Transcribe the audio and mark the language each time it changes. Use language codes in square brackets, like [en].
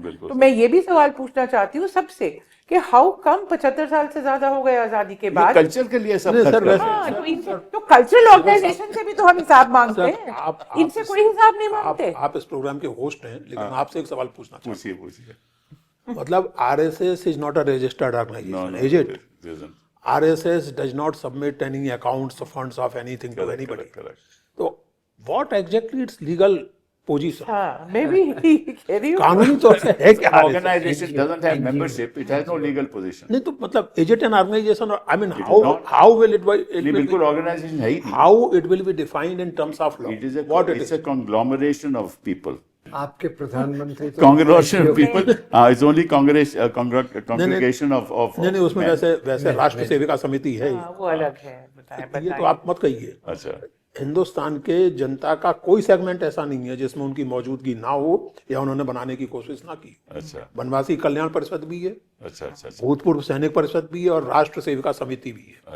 [hi] तो मैं ये भी सवाल पूछना चाहती हूँ सबसे कि [en] how come [hi] 75 साल से ज्यादा हो गए आजादी के बाद कल्चर के लिए सब खर्च कर रहे हैं। तो कल्चरल ऑर्गेनाइजेशन से भी तो हम हिसाब मांगते हैं, इनसे कोई हिसाब नहीं मांगते। आप इस प्रोग्राम के होस्ट हैं, लेकिन आपसे एक सवाल पूछना चाहता हूं। पूछिए। [en] मतलब RSS is not a registered organisation, is it? RSS does not submit any accounts or funds of anything to anybody. Correct. So, what exactly its legal position? [hi] Maybe कह रही हूँ। कानूनी तौर से है क्या? [en] Organization doesn't have membership, it has no legal position. [hi] नहीं तो मतलब [en] is it an organization or I mean how will it be? [hi] बिल्कुल organization है ही नहीं. [en] How it will be defined in terms of law? It's a conglomeration of people. [hi] आपके प्रधानमंत्री तो [en] Congregation of NGO people, it's only congregation of [hi] नहीं उसमें [en] men. [hi] वैसे राष्ट्र सेविका समिति है हाँ, वो अलग है, बताएं ये तो बताएं। आप मत कहिए। अच्छा, हिंदुस्तान के जनता का कोई सेगमेंट ऐसा नहीं है जिसमें उनकी मौजूदगी ना हो या उन्होंने बनाने की कोशिश ना की। अच्छा, वनवासी कल्याण परिषद भी है, अच्छा, अच्छा, भूतपूर्व सैनिक परिषद भी है और राष्ट्र सेविका समिति भी है।